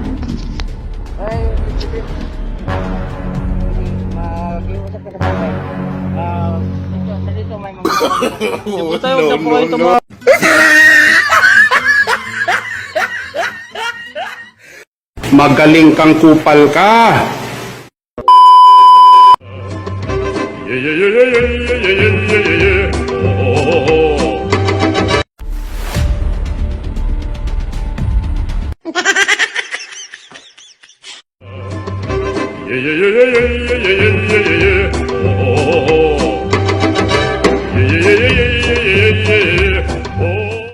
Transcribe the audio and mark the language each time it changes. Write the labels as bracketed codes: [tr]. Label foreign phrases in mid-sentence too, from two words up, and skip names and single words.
[tl] Ay, sige. Mag-iusap ka sa bagay. Dito may mga Di po tayo, huwag na po kayo tumawa. Magaling kang kupal ka. Yeah, yeah, yeah, yeah, yeah, yeah, yeah, yeah, yeah. Oh, oh, oh, oh. Yeah, yeah, yeah, yeah, yeah, yeah, yeah, yeah, yeah. Oh, oh, oh. Yeah, yeah, yeah, yeah, yeah, yeah, yeah, yeah. Oh.